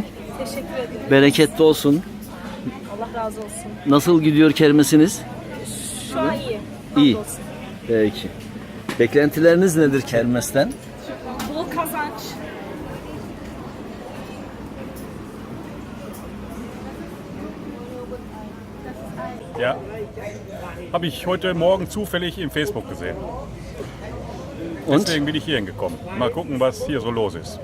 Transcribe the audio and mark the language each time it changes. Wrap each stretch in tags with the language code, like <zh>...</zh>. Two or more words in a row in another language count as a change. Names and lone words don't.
<tr>Teşekkür ederim. Bereketli olsun. Allah razı olsun. Nasıl gidiyor kermesiniz? Şu an iyi. İyi. Hamdolsun. Peki. Beklentileriniz nedir kermesten? Bol kazanç.</tr> <de>Ja, habe ich heute Morgen zufällig im Facebook gesehen. Und? Deswegen bin ich hierhin gekommen. Mal gucken, was hier so los ist.</de>